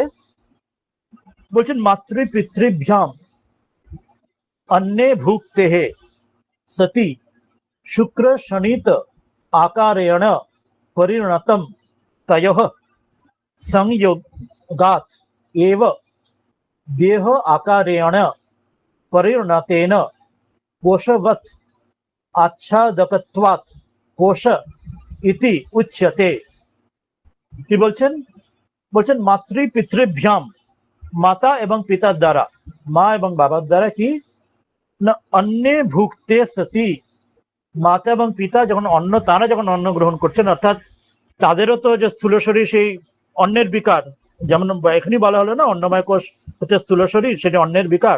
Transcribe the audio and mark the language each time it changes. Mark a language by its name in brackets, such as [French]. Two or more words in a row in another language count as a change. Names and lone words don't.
[Sanskrit] বলছেন মাতৃ পিতৃভ্যাম অন্নে ভুক্তেহে সতি শুক্র শনিত आकारेण परिणतम तयोः संयोगात एव देह आकारेण परिणतेन कोशवत् आच्छादकत्वात् कोश इति उच्यते। [Bangla] কি বলছেন? বলছেন [Sanskrit] মাতৃ পিতৃভ্যাম, [Bangla] মাতা এবং পিতার দ্বারা, মা এবং বাবার দ্বারা কি না [Sanskrit] অন্নে ভুক্তে সতি, [Bangla] মাতা এবং পিতা যখন তারা যখন অন্ন গ্রহণ করছেন, অর্থাৎ তাদেরও তো যে স্থূল শরীর সেই অন্নের বিকার, যেমন এখনই বলা হলো না অন্নময় কোষ হচ্ছে স্থূল শরীর, সেটা অন্নের বিকার।